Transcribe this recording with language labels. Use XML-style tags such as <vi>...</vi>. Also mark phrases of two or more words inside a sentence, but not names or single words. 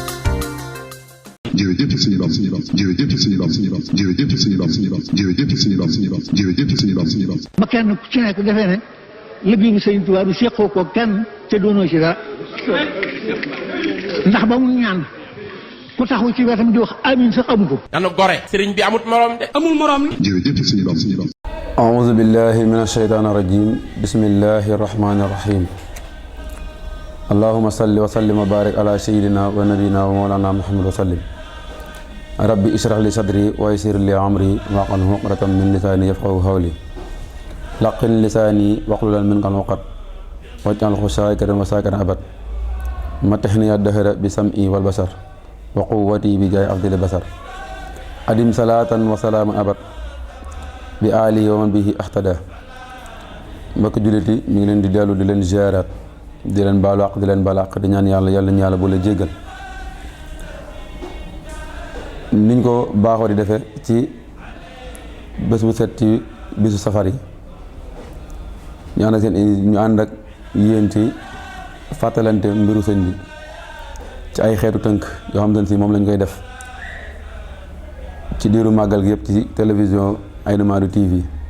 <wo>jërëjëf suñu bopp jërëjëf suñu bopp jërëjëf suñu bopp jërëjëf suñu bopp jërëjëf suñu bopp. ba kenn ku ci nekk defee ne liggéey bi Sëriñ Tuubaa bi seqoo ko kenn te doonoo ci dara ndax ba mu ñaan ku taxaw ci wetam di wax amiin sax amu ko. dana gore sëriñ bi amut morom de amul morom ni. jërëjëf suñu bopp.</wo> <ar>أعوذ بالله من الشيطان الرجيم بسم الله الرحمن الرحيم اللهم صل وسلم وبارك على سيدنا ونبينا ومولانا محمد وسلم ربي اشرح لي صدري ويسر لي أمري واحلل عقدة من لساني يفقهوا قولي لقن لساني واحلل منه العقد واجعله شاكرا وشاكرا أبد متحني الدهر بسمعي والبصر وقوتي بجاه أفضل البصر أدم صلاة وسلام أبد بالآل ومن به اهتدى</ar> <wo>mbokk jullit yi ñu ngi leen di dellu di leen ziaraat di leen baalu àq di leen baal àq di ñaan yàlla ñu yàlla bu la jéggal niñ ko baaxoo di defee ci bés bu set ci bisu safar yi ñu ànd ak yéen ci fàttalante mbiru sëñ bi ci ay xeetu tënk yoo xam ne si moom lañ koy def ci diiru màggal gi yëpp ci télévision Aïda Madou TV</wo>